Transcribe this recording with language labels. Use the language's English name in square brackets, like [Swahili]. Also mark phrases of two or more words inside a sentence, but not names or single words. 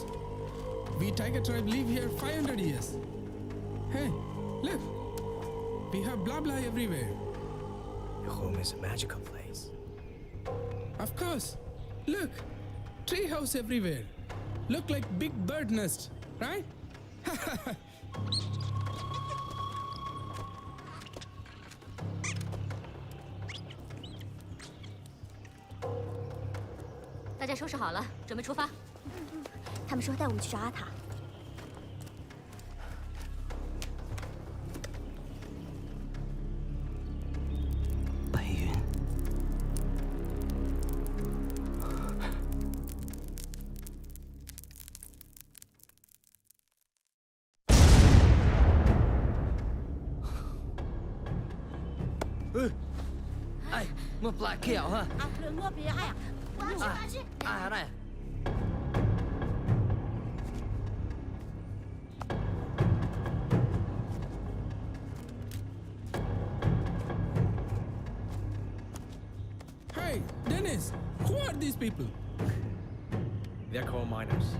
[English] We Tiger tribe live here 500 years. Hey, look. We have blah blah everywhere. Your home is a magical place. Of course. Look. Tree house everywhere. Look like big bird nest, right? [Chinese] 大家收拾好了，准备出发。他们说带我们去找阿塔。白云。哎，我不来去啊哈！ À, lượng ngô bì ai à? 我要去，我要去。哎来。 [English] Hey, Dennis, who are these people? They're coal miners.